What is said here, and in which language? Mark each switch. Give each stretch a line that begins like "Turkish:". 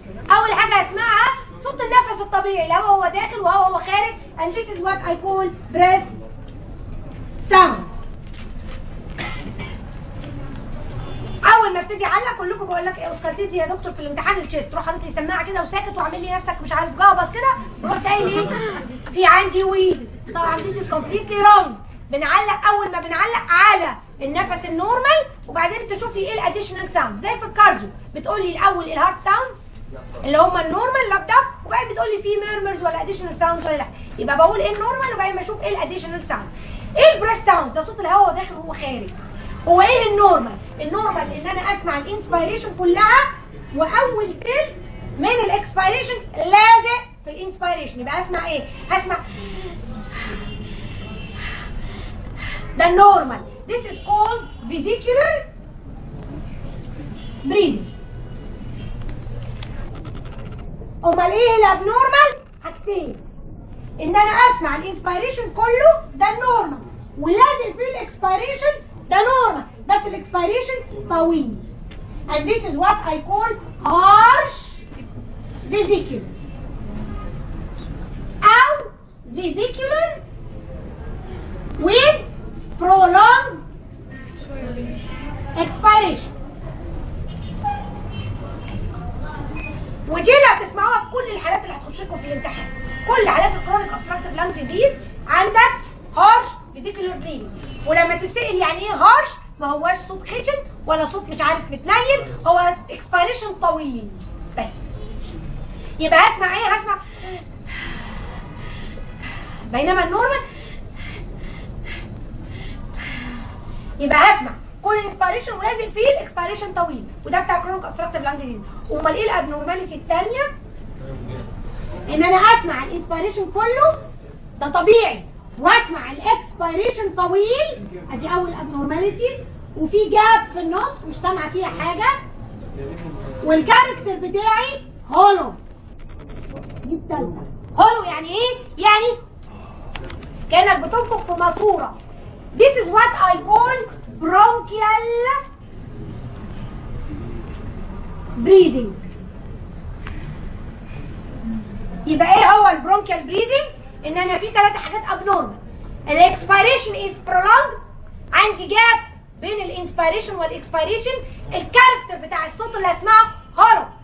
Arabic: اول حاجه هسمعها صوت النفس الطبيعي، الهواء هو داخل وهو خارج.
English: and this is what I call breath sound.
Arabic: اول ما ابتدي اعلق كلكم بقول لك ايه اوسكالتيتي يا دكتور في الامتحان الشيست، تروح حاطط لي سماعه كده وساكت وعامل لي نفسك مش عارف جابس كده، ورحت قايل ايه في عندي ويل.
English: طبعا this is completely wrong.
Arabic: بنعلق اول ما بنعلق على النفس النورمال وبعدين تشوف لي ايه الاديشنال ساوند. زي في الكارديو بتقول لي الاول الهارت ساوندز اللي هم النورمال لاب داب، وبعدين بتقول لي في ميرمرز ولا اديشنال ساوندز ولا لا. يبقى بقول ايه النورمال وبعدين بشوف ايه الاديشنال ساوند. ايه البريث ساوند؟ ده صوت الهواء وهو داخل وهو خارج. هو ايه النورمال؟ النورمال ان انا اسمع الانسبيريشن كلها واول تلت من الاكسبيريشن لازق في الانسبيريشن. يبقى اسمع ايه؟ هسمع ده النورمال.
English: This is called vesicular breathing.
Arabic: امال ايه الابنورمال؟ حاجتين، ان انا اسمع الانسبيريشن كله ده النورمال ولازق فيه الاكسبيريشن ده نورمال، بس الاكسبيريشن طويل.
English: and this is what I call harsh vesicular او vesicular with prolonged expiration.
Arabic: ودي اللي هتسمعوها في كل الحالات اللي هتخش لكم في الامتحان. كل حالات
English: الكرونيك obstructive lung disease
Arabic: عندك
English: harsh vesicular breathing.
Arabic: ولما تسأل يعني ايه هارش، ما هواش صوت خشن ولا صوت مش عارف متنيل، هو اكسبيريشن طويل بس. يبقى هسمع ايه؟ هسمع بينما النورمال يبقى هسمع كل انسبيريشن ولازم فيه الاكسبيريشن طويل، وده بتاع كرونيك
English: obstructive lung disease.
Arabic: امال ايه الابنورماليتي الثانيه؟ ان انا اسمع الانسبيريشن كله ده طبيعي واسمع الاكسبيريشن طويل، ادي اول ابنورماليتي، وفي جاب في النص مش سامعه فيها حاجه، والكاركتر بتاعي هولو. دي الثالثه. هولو يعني ايه؟ يعني كانك بتنفخ في ماسوره.
English: This is what I call bronchial breathing.
Arabic: يبقى ايه هو البرونكيال بريدنج؟ ان انا في 3 حاجات ابنورمال. الاكسبيريشن
English: از prolonged،
Arabic: عندي جاب بين الانسبيريشن والاكسبيريشن، الكاركتر بتاع الصوت اللي هسمعه هولو.